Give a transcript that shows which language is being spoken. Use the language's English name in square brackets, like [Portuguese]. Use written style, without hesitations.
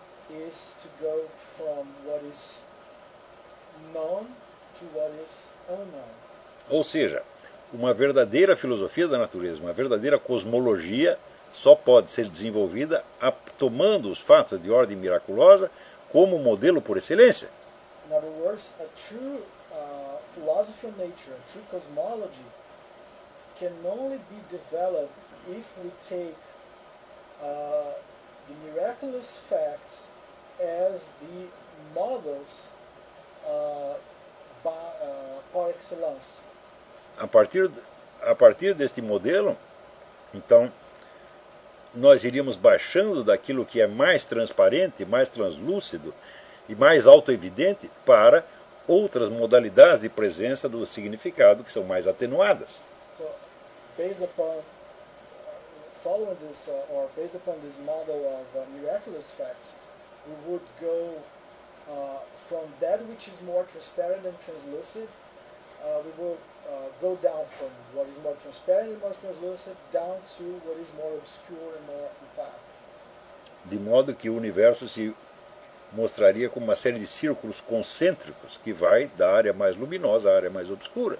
[English] is to go from what is known to what is unknown. [Portuguese] Ou seja, uma verdadeira filosofia da natureza, uma verdadeira cosmologia, só pode ser desenvolvida tomando os fatos de ordem miraculosa como modelo por excelência. [English] In other words, a true philosophy of nature, a true cosmology, can only be developed if we take the miraculous facts as the models par excellence. [Portuguese] A partir deste modelo, então, nós iríamos baixando daquilo que é mais transparente, mais translúcido e mais autoevidente para outras modalidades de presença do significado que são mais atenuadas. [English] So, based upon following this or based upon this model of miraculous facts, we would go from that which is more transparent and translucent. We will go down from what is more transparent and more translucent down to what is more obscure and more opaque. [Portuguese] De modo que o universo se mostraria como uma série de círculos concêntricos que vai da área mais luminosa à área mais obscura.